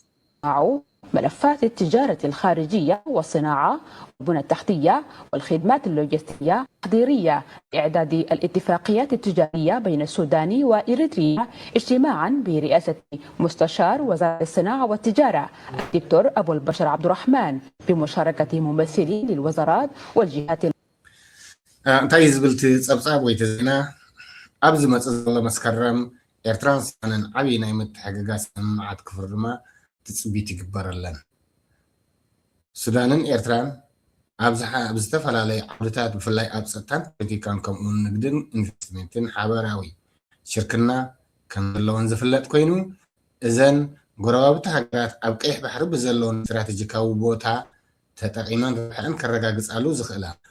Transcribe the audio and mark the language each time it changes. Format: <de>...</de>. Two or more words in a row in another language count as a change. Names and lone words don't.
<ar>ملفات التجارة الخارجية والصناعة والبنى التحتية والخدمات اللوجستية تحضيرية لإعداد الاتفاقيات التجارية بين السودان وإريتريا اجتماعا برئاسة مستشار وزارة الصناعة والتجارة الدكتور أبو البشر عبد الرحمن بمشاركة ممثلين للوزارات والجهات</ar> <ti>እንታይ ዝብል ፀብፃብ ወይ ተዜና ኣብዚ መፅእ ዘሎ መስከረም ኤርትራን ሱዳንን ዓብዪ ናይ ምትሕግጋዝ ስምምዓት ክፍርማ ትፅቢት ይግበረለን ሱዳንን ኤርትራን ኣብ ዝተፈላለዩ ዓውድታት ብፍላይ ኣብ ፀጥታን ፖለቲካን ከምኡውን ንግድን ኢንቨስትመንትን ሓበራዊ ሽርክና ከም ዘለዎን ዝፍለጥ ኮይኑ እዘን ጎረባብቲ ሃገራት ኣብ ቀይሕ ባሕሪ ብዘለዎን ስትራቴጂካዊ ቦታ ተጠቂመን ርብሐን ከረጋግፃሉ ዝኽእላ</ti>